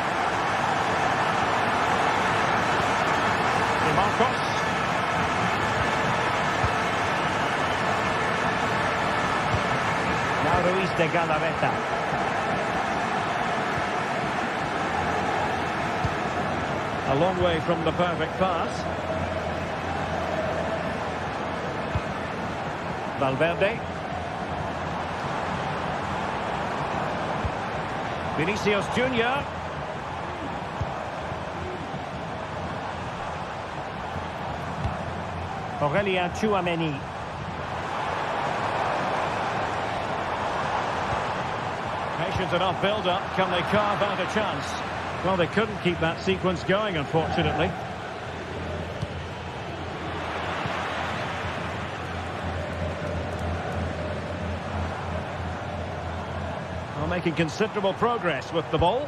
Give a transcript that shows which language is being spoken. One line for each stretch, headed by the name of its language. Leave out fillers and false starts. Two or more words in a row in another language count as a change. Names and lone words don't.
English: Marcos. Now Ruiz de Galarreta. A long way from the perfect pass. Valverde. Vinicius Junior. Aurelien Tchouameni. Patient enough build-up. Can they carve out a chance? Well, they couldn't keep that sequence going, unfortunately. Well, making considerable progress with the ball.